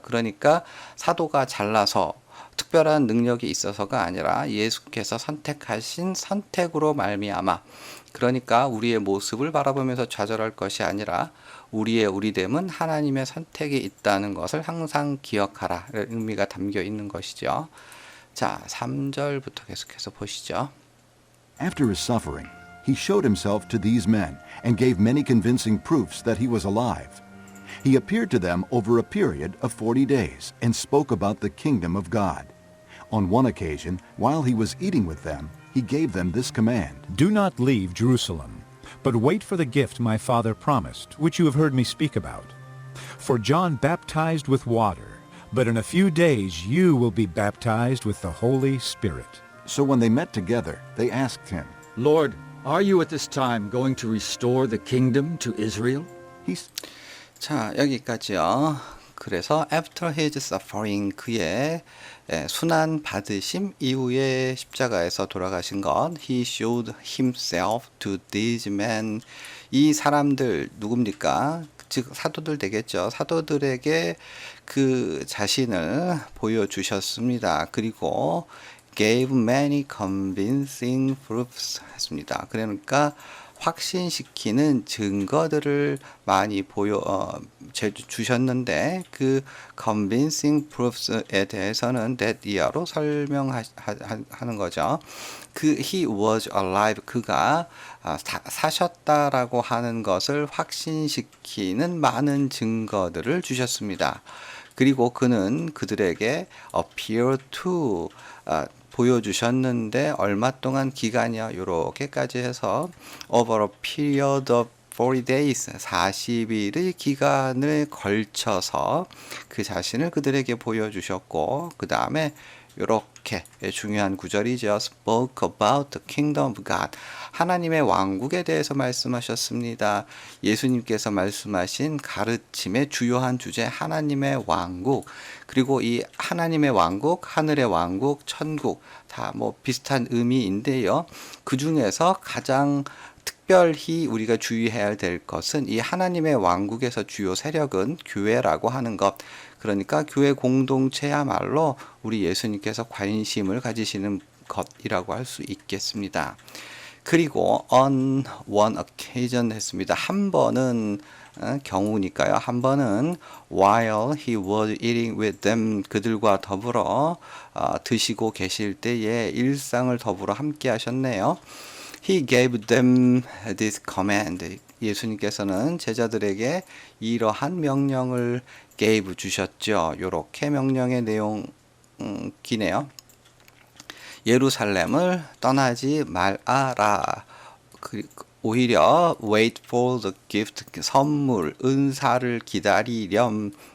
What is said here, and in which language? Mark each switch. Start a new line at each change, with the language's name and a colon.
Korean: 그러니까 사도가 잘나서 특별한 능력이 있어서가 아니라 예수께서 선택하신 선택으로 말미암아 그러니까 우리의 모습을 바라보면서 좌절할 것이 아니라 우리의 우리됨은 하나님의 선택이 있다는 것을 항상 기억하라 의미가 담겨 있는 것이죠. 자, 3절부터 계속해서 보시죠.
English: After his suffering, he showed himself to these men and gave many convincing proofs that he was alive. He appeared to them over a period of 40 days and spoke about the kingdom of God. On one occasion, while he was eating with them, he gave them this command. Do not leave Jerusalem, but wait for the gift my Father promised, which you have heard me speak about. For John baptized with water, but in a few days you will be baptized with the Holy Spirit. So when they met together, they asked him, Lord, are you at this time going to restore the kingdom to Israel?
Korean: 자, 여기까지요. 그래서
English: after his suffering
Korean: 그의 순환 받으심 이후에 십자가에서 돌아가신 것
English: he showed himself to these men
Korean: 이 사람들 누굽니까? 즉 사도들 되겠죠. 사도들에게 그 자신을 보여주셨습니다. 그리고
English: gave many convincing proofs
Korean: 했습니다. 그러니까 확신시키는 증거들을 많이 주셨는데 그
English: convincing proofs
Korean: 에 대해서는 that year로 설명하는 거죠. 그
English: he was alive
Korean: 그가 사셨다라고 하는 것을 확신시키는 많은 증거들을 주셨습니다. 그리고 그는 그들에게
English: appear to
Korean: 보여주셨는데 얼마 동안 기간이요. 요렇게까지 해서
English: over a period of 40 days,
Korean: 40일의 기간을 걸쳐서 그 자신을 그들에게 보여주셨고, 그 다음에 이렇게 중요한 구절이죠.
English: spoke about the kingdom of God.
Korean: 하나님의 왕국에 대해서 말씀하셨습니다. 예수님께서 말씀하신 가르침의 주요한 주제 하나님의 왕국. 그리고 이 하나님의 왕국, 하늘의 왕국, 천국 다 뭐 비슷한 의미인데요. 그 중에서 가장 특별히 우리가 주의해야 될 것은 이 하나님의 왕국에서 주요 세력은 교회라고 하는 것. 그러니까 교회 공동체야말로 우리 예수님께서 관심을 가지시는 것이라고 할 수 있겠습니다. 그리고
English: on one occasion
Korean: 했습니다. 한 번은 경우니까요. 한 번은
English: while he was eating with them
Korean: 그들과 더불어 드시고 계실 때에 일상을 더불어 함께 하셨네요.
English: He gave them this command.
Korean: 예수님께서는 제자들에게 이러한 명령을 gave 주셨죠. 요렇게 명령의 내용이네요. 예루살렘을 떠나지 말아라. 오히려
English: wait for the gift,
Korean: 선물, 은사를 기다리렴.